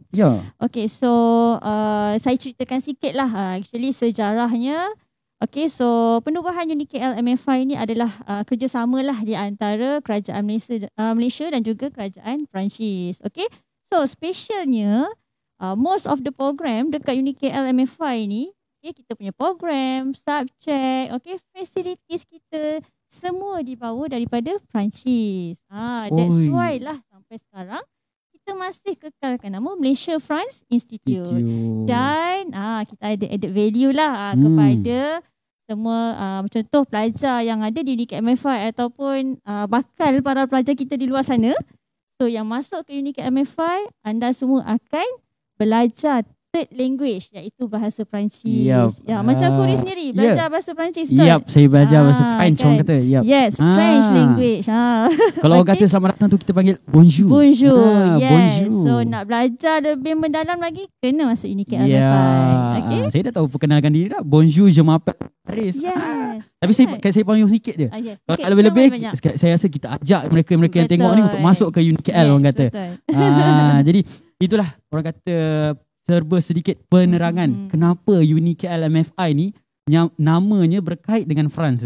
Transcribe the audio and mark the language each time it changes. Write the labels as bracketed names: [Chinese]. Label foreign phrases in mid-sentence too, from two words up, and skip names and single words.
[Malay] Ya. [English] Okay, so [Malay] saya ceritakan sikit lah. Actually sejarahnya. [English] Okay, so [Malay] penubuhan UniKL MFI ni adalah kerjasama lah di antara kerajaan Malaysia dan juga kerajaan Perancis. [English] Okay, so [Malay] specialnya [English] most of the program [Malay] dekat UniKL MFI ni, okay, kita punya program, subjek, okay, facilities kita semua dibawa daripada Perancis. [English] That's why [Malay] lah sampai sekarang kita masih kekalkan nama Malaysia France Institute. Dan kita ada [English] added value [Malay] lah kepada semua contoh pelajar yang ada di UniKL MFI ataupun bakal para pelajar kita di luar sana. So yang masuk ke UniKL MFI, anda semua akan belajar [English] third language [Malay] iaitu bahasa Perancis. Ya, macam Kuri sendiri belajar bahasa Perancis betul? Yap, saya belajar bahasa French kan? orang kata. Yep. [English] Yes, French language. [Malay] Kalau orang kata selamat datang tu kita panggil bonjour. Bonjour. Yes. Bonjour. So nak belajar lebih mendalam lagi kena masuk UniKL MFI. Okay? Saya dah tahu perkenalkan diri dah. [French] Bonjour, je m'appelle Paris. [Malay] Yes. Tapi saya panggil sikit je. Yes. Kalau nak lebih-lebih, saya rasa kita ajak mereka-mereka yang tengok ni untuk masuk ke UniKL orang kata. Jadi itulah orang kata serba sedikit penerangan kenapa UniKL MFI ni namanya berkait dengan France.